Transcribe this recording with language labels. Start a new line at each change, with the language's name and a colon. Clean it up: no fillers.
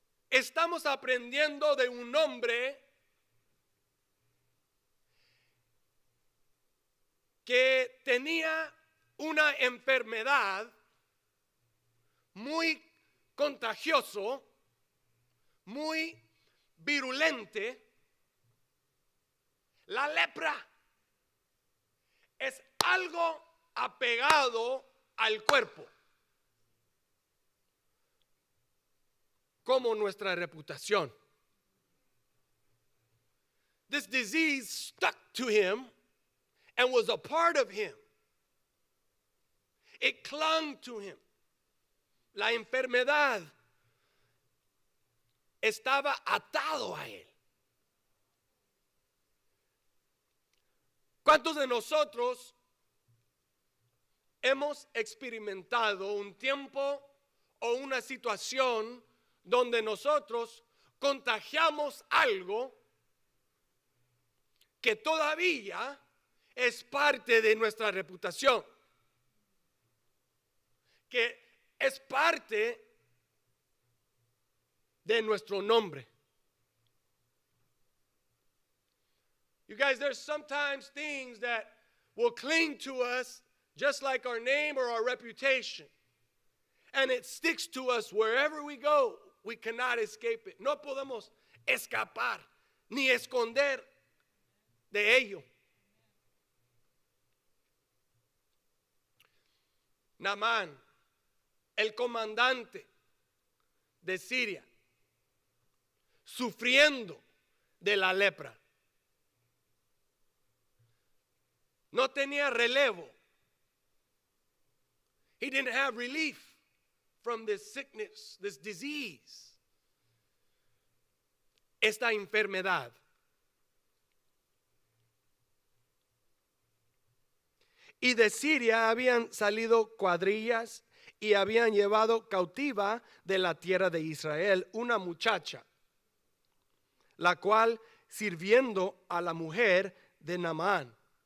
Spanish: Estamos aprendiendo de un hombre que tenía una enfermedad muy contagioso, muy virulente. La lepra es algo apegado al cuerpo, como nuestra reputación.
English: This disease stuck to him and was a part of him. It clung to him.
Spanish: La enfermedad estaba atado a él. ¿Cuántos de nosotros hemos experimentado un tiempo o una situación donde nosotros contagiamos algo que todavía es parte de nuestra reputación, que es parte de nuestro nombre?
English: You guys, there's sometimes things that will cling to us just like our name or our reputation. And it sticks to us wherever we go. We cannot escape it.
Spanish: No podemos escapar ni esconder de ello. Naamán, el comandante de Siria, sufriendo de la lepra. No tenía relevo.
English: He didn't have relief from this sickness, this disease,
Spanish: esta enfermedad. Y de Siria habían salido cuadrillas y habían llevado cautiva de la tierra de Israel una muchacha, la cual sirviendo a la mujer de Naamán.